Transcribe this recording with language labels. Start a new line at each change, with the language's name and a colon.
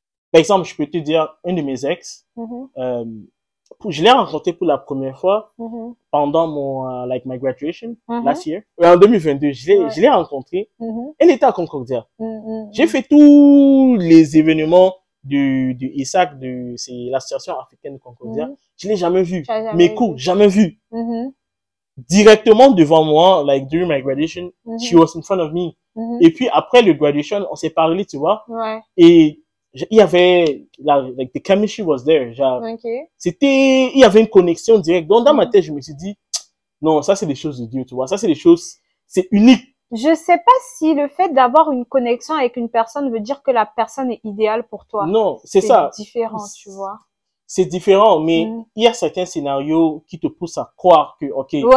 French: Par exemple, je peux te dire, un de mes ex, je l'ai rencontré pour la première fois pendant mon
English: my graduation last year.
French: En 2022, je l'ai rencontré. Elle était à Concordia. J'ai fait tous les événements du ISAC, c'est l'association africaine de Concordia. Je l'ai jamais vu. Mes cours, jamais vu. Directement devant moi,
English: like during my graduation, she was in front of me.
French: Et puis après le graduation, on s'est parlé, tu vois. Et il y avait
English: like the chemistry was there.
French: Genre, il y avait une connexion directe. Donc dans ma tête, je me suis dit, non, ça c'est des choses de Dieu, tu vois. Ça c'est des choses, c'est unique. Je sais pas si le fait d'avoir une connexion avec une personne veut dire que la personne est idéale pour toi. Non, c'est ça. C'est différent, tu vois. C'est différent, mais il y a certains scénarios qui te poussent à croire que, ok,